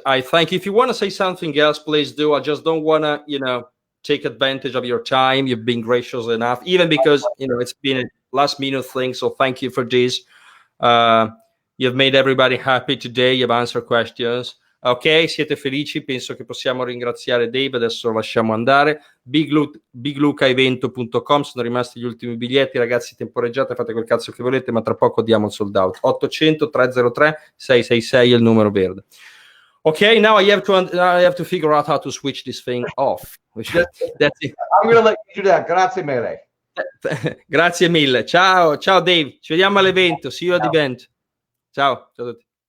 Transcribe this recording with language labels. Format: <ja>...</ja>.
<en>I think if you want to say something else, please do. I just don't want to, take advantage of your time. You've been gracious enough, even because, it's been a last minute thing. So thank you for this. You've made everybody happy today. You've answered questions.</en> <it>Ok, siete felici? Penso che possiamo ringraziare Dave. Adesso lo lasciamo andare. biglucaevento.com, sono rimasti gli ultimi biglietti, ragazzi. Temporeggiate, fate quel cazzo che volete, ma tra poco diamo il sold out. 800 303 666 è il numero verde.</it> <en>Ok, now I have to figure out how to switch this thing off. That's it. I'm going to let you do that.</en> <it>Grazie mille. Grazie mille. Ciao Dave, ci vediamo all'evento.</it> <en>See you at the event.</en> <it>Ciao a tutti.</it>